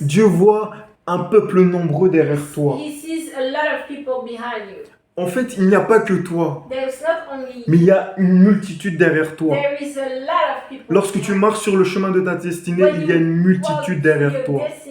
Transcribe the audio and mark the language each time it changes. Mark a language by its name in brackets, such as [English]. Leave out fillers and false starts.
[French] Dieu voit un peuple nombreux derrière toi. [English] He sees a lot of people behind you. [French] En fait, il n'y a pas que toi, [English] There's not only [French] mais il y a une multitude derrière toi. [English] There is a lot of people. [French] Lorsque tu marches sur le chemin de ta destinée, il y a une multitude derrière toi.